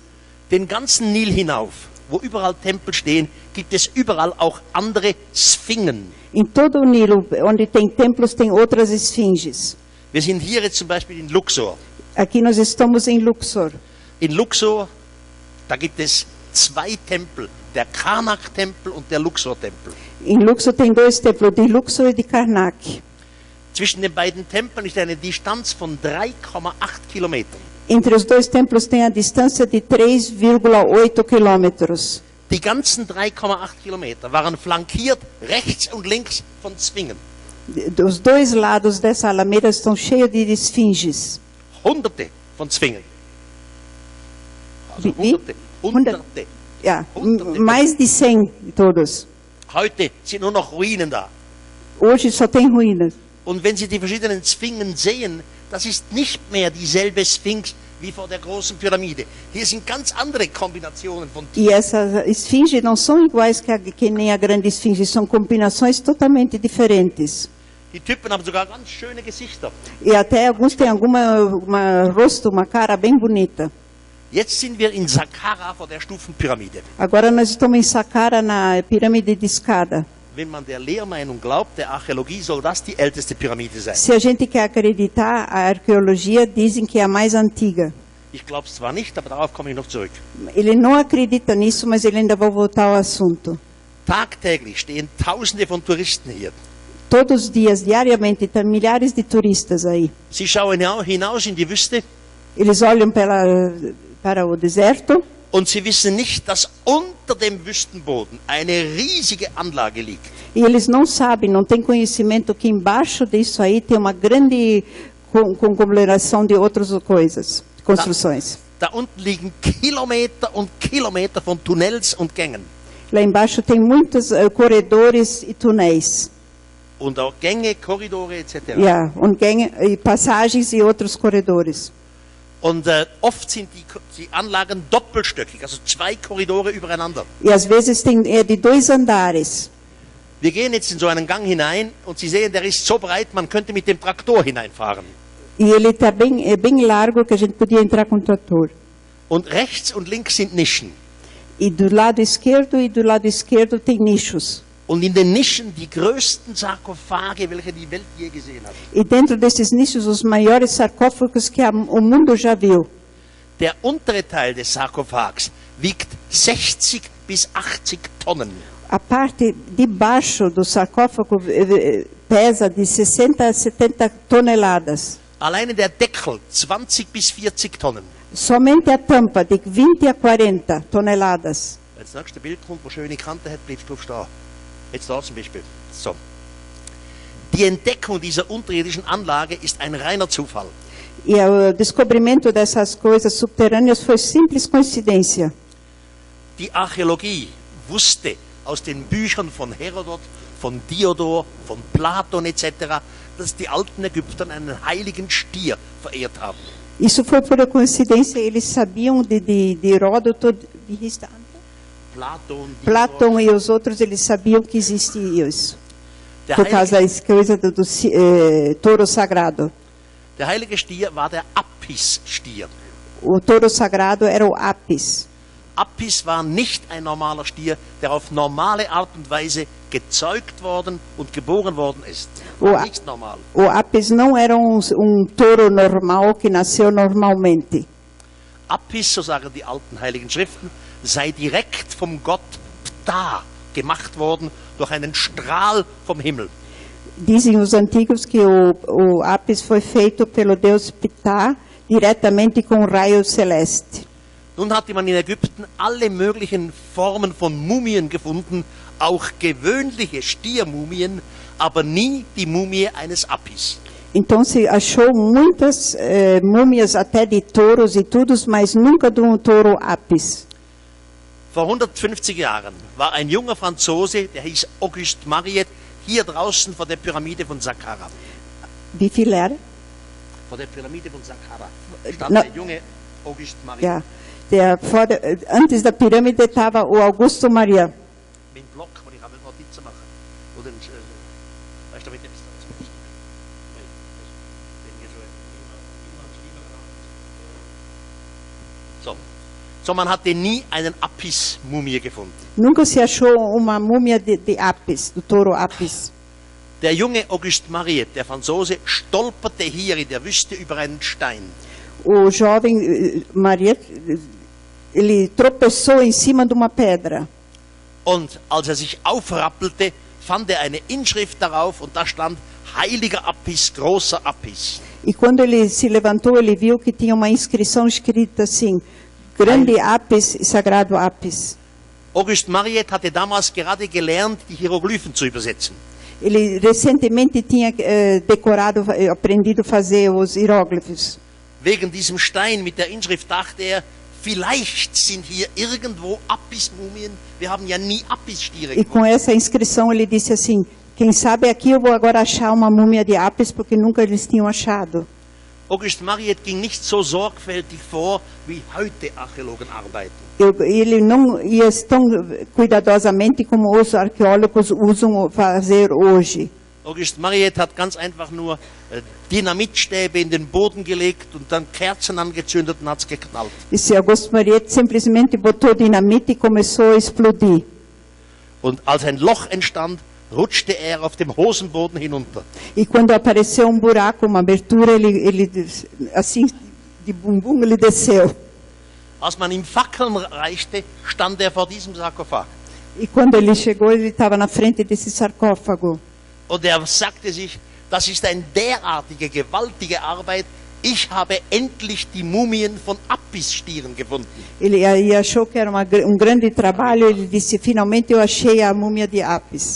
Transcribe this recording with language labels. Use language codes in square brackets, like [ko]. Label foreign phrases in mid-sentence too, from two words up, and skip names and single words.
[de] Den ganzen Nil hinauf, wo überall Tempel stehen, gibt es überall auch andere Sphingen. [pt] Em todo o Nilo, onde tem templos, tem outras esfinges. [de] Wir sind hier jetzt zum Beispiel in Luxor. [pt] Aqui nós estamos em Luxor. [de] In Luxor, da gibt es zwei Tempel, der Karnak-Tempel und der Luxor-Tempel. [pt] Em Luxor tem dois templos, de Luxor e de Karnak. [de] Zwischen den beiden Tempeln ist eine Distanz von 3,8 Kilometern. [pt] Entre os dois templos tem a distância de 3,8 quilômetros. [de] Die ganzen 3,8 Kilometer waren flankiert rechts und links von Sphingen. [pt] Os dois lados dessa alameda estão cheios de esfinges. [de] Hunderte von Sphingen. Also Wie? Hunderte. Ja, Hunderte. [pt] mais de 100 todos. [de] Heute sind nur noch Ruinen da. [pt] Hoje só tem ruínas. [de] Und wenn Sie die verschiedenen Sphingen sehen, das ist nicht mehr dieselbe Sphinx wie vor der großen Pyramide. Hier sind ganz andere Kombinationen von [pt] E essas esfinges não são iguais que nem a grande esfinge, são combinações totalmente diferentes. [de] Die Typen haben sogar ganz schöne Gesichter. [pt] E até alguns têm rosto, uma cara bem bonita. [de] Jetzt sind wir in Saqqara vor der Stufenpyramide. [pt] Agora nós estamos em Saqqara, na pirâmide de escada. [de] Wenn man der Lehrmeinung glaubt, der Archäologie, soll das die älteste Pyramide sein. [pt] Se a gente quer acreditar, a arqueologia dizem que é a mais antiga. [de] Ich glaube es zwar nicht, aber darauf komme ich noch zurück. [pt] Ele não acredita nisso, mas ele ainda vai voltar ao assunto. [de] Tagtäglich stehen Tausende von Touristen hier. [pt] Todos os dias, diariamente, tem milhares de turistas aí. [de] Sie schauen hinaus in die Wüste [pt] Eles olham para o deserto [de] und sie wissen nicht, dass unter dem Wüstenboden eine riesige Anlage liegt. [pt] e eles não sabem, não têm conhecimento que embaixo disso aí tem uma grande conglomeração de outras coisas, construções. [de] Da unten liegen Kilometer und Kilometer von Tunnels und Gängen. [pt] Lá embaixo tem muitos corredores e túneis. [de] Und auch Gänge, Korridore etc. Yeah, und Gänge, [pt] e passagens e outros corredores. [de] Und oft sind die Anlagen doppelstöckig, also zwei Korridore übereinander. [pt] E às vezes tem de 2 andares. [de] Wir gehen jetzt in so einen Gang hinein und Sie sehen, der ist so breit, man könnte mit dem Traktor hineinfahren. [pt] E ele tá bem largo que a gente podia entrar com o trator. [de] Und rechts und links sind Nischen. [pt] E do lado esquerdo tem nichos. [de] Und in den Nischen die größten Sarkophage, welche die Welt je gesehen hat. [pt] E dentro desses nichos, os maiores sarcófagos que o mundo já viu. [de] Der untere Teil des Sarkophags wiegt 60 bis 80 Tonnen. [pt] A parte de baixo do sarcófago pesa de 60 a 70 toneladas. [de] Alleine der Deckel 20 bis 40 Tonnen. [pt] Somente a tampa de 20 a 40 toneladas. [de] Wenn das nächste Bild kommt, wo schöne Kante hat, bleibst du stehen. Jetzt da zum Beispiel. So. Die Entdeckung dieser unterirdischen Anlage ist ein reiner Zufall. [pt] E o descobrimento dessas coisas subterrâneas foi simples coincidência. [de] Die Archäologie wusste aus den Büchern von Herodot, von Diodor, von Platon etc., dass die alten Ägypter einen heiligen Stier verehrt haben. [pt] Isso foi por coincidência, eles sabiam de Heródoto, Platão e os outros, eles sabiam que existia isso. Por causa da coisa do touro sagrado. [de] Der heilige Stier war der Apis-Stier. [pt] O touro sagrado era o Apis. [de] Apis war nicht ein normaler Stier, der auf normale Art und Weise gezeugt worden und geboren worden ist. War nicht normal. [pt] O Apis não era touro normal que nasceu normalmente. [de] Apis, so sagen die alten heiligen Schriften, sei direkt vom Gott Ptah gemacht worden durch einen Strahl vom Himmel. [pt] Dizem os antigos que o Apis foi feito pelo Deus Ptah diretamente com um raio celeste. [de] Nun hatte man in Ägypten alle möglichen Formen von Mumien gefunden, auch gewöhnliche Stiermumien, aber nie die Mumie eines Apis. [pt] Então se achou muitas múmias até de touros e tudo, mas nunca de touro Apis. [de] Vor 150 Jahren war ein junger Franzose, der hieß Auguste Mariette, hier draußen vor der Pyramide von Saqqara. Wie viel era? Vor der Pyramide von Saqqara stand der junge Auguste Mariette. Ja, [pt] antes da pirâmide estava o Augusto Maria. [de] Mit dem Block, wo ich habe Notizen machen. Oder weißt du, mit dem So, man hatte nie einen Apis-Mumie gefunden. [pt] Nunca se achou uma múmia de Apis, do touro Apis. [de] Der junge Auguste Mariette, der Franzose, stolperte hier in der Wüste über einen Stein. [pt] O jovem Mariette, ele tropeçou em cima de uma pedra. [de] Und als sich aufrappelte, fand eine Inschrift darauf und da stand Heiliger Apis, großer Apis. [pt] E quando ele se levantou, ele viu que tinha uma inscrição escrita assim: Grande Apis, Sagrado Apis. [de] Auguste Mariette hatte damals gerade gelernt, die Hieroglyphen zu übersetzen. [pt] Ele recentemente tinha aprendido a fazer os hieróglifos. [de] Wegen diesem Stein mit der Inschrift dachte er, vielleicht sind hier irgendwo Apis-Mumien. Wir haben ja nie Apis-Stiere gefunden. [pt] E com essa inscrição ele disse assim: quem sabe aqui eu vou agora achar uma múmia de Apis, porque nunca eles tinham achado. [de] Auguste Mariette ging nicht so sorgfältig vor, wie heute Archäologen arbeiten. [pt] Ele não ia tão cuidadosamente como os arqueólogos usam fazer hoje. [de] Auguste Mariette hat ganz einfach nur Dynamitstäbe in den Boden gelegt und dann Kerzen angezündet und hat es geknallt. [pt] Esse Auguste Mariette simplesmente botou dinamite e começou a explodir. [de] Und als ein Loch entstand, rutschte er auf dem Hosenboden hinunter. [pt] E quando apareceu buraco, uma abertura, ele assim de bumbum ele desceu. [de] Als man ihm Fackeln reichte, stand er vor diesem Sarkophag. [pt] E quando ele chegou, ele estava na frente desse sarcófago. [de] Und er sagte sich, das ist eine derartige, gewaltige Arbeit. Ich habe endlich die Mumien von Apis-Stieren gefunden. [pt] Ele achou que era grande trabalho. Ele disse, finalmente eu achei a múmia de Apis.